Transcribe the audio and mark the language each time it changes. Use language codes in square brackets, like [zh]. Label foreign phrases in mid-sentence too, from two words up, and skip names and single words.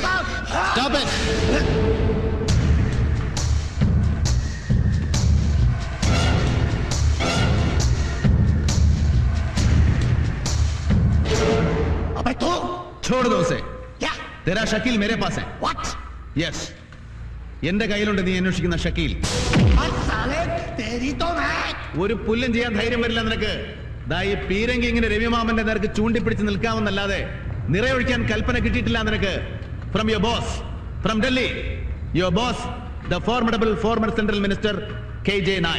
[en] Stop it! [hi] अबे तो छोड़ दो उसे। क्या? तेरा शकील मेरे पास है। [en] What? [ml] യെസ്, എന്റെ കയ്യിലുണ്ട് നീ അന്വേഷിക്കുന്ന ഷക്കീൽ. ഒരു പുല്ലും ചെയ്യാൻ ധൈര്യം വരില്ല നിനക്ക്. ദാ ഈ പീരങ്കി ഇങ്ങനെ രവിമാമന്റെ നേർക്ക് ചൂണ്ടിപ്പിടിച്ച് നിൽക്കാമെന്നല്ലാതെ നിറയൊഴിക്കാൻ കൽപ്പന കിട്ടിയിട്ടില്ല നിനക്ക്. [en] from your boss, from Delhi, your boss the formidable former central minister KJ Nair.